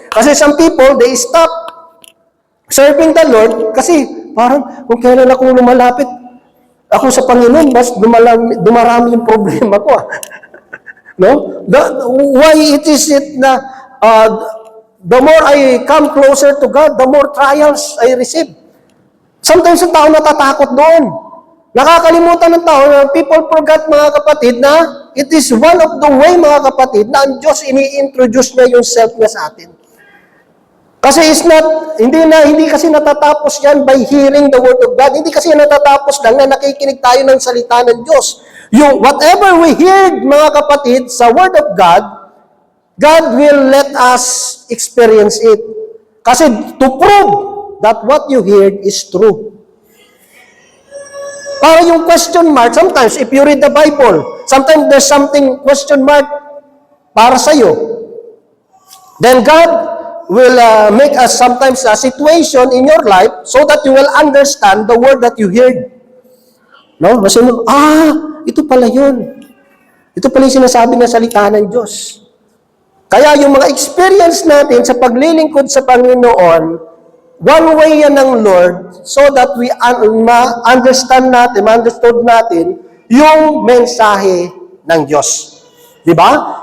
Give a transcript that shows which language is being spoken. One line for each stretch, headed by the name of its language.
Filipino: Kasi
English: some people, they stop serving the Lord
Filipino: kasi parang kung kailan ako lumalapit ako sa Panginoon, mas dumarami yung problema ko. No?
English: Why it is it na the more I come closer to God, the more trials I receive.
Filipino: Sometimes ang tao natatakot doon. Nakakalimutan ng tao na
English: people forgot,
Filipino: mga kapatid, na
English: it is one of the way,
Filipino: mga kapatid, na ang Diyos ini-introduce niya yung self niya sa atin. Kasi hindi kasi natatapos yan by hearing the Word of God. Hindi kasi natatapos lang na nakikinig tayo ng salita ng Diyos.
English: Yung whatever we heard,
Filipino: mga kapatid,
English: sa Word of God, God will let us experience it. Kasi to prove that what you heard is true. Para yung question mark, sometimes if you read the Bible, sometimes there's something question mark
Filipino: para sa'yo.
English: Then God will make us sometimes a situation in your life so that you will understand the word that you heard.
Filipino: No? Kasi ito pala yun. Ito pala yung sinasabi ng salita ng Diyos. Kaya yung mga experience natin sa paglilingkod sa Panginoon,
English: one way yan ng Lord so that we understood
Filipino: natin yung mensahe ng Diyos. Diba?